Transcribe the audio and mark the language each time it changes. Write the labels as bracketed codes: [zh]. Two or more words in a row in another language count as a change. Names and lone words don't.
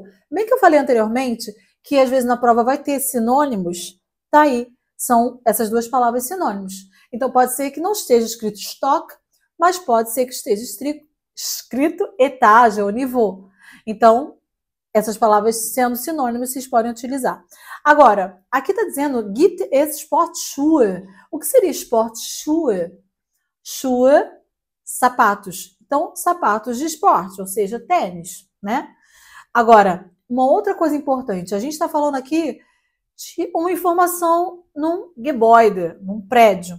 [pt] Bem que eu falei anteriormente que às vezes na prova vai ter sinônimos, tá aí, são essas duas palavras sinônimos. Então, pode ser que não esteja escrito Stock, mas pode ser que esteja escrito etage ou niveau. Então, essas palavras sendo sinônimos, vocês podem utilizar. Agora, aqui está dizendo [de] gibt es Sportschuhe. [pt] O que seria Sportschuhe? Schuhe, sapatos. Então, sapatos de esporte, ou seja, tênis, né? Agora, uma outra coisa importante. A gente está falando aqui de uma informação num Gebäude, num prédio.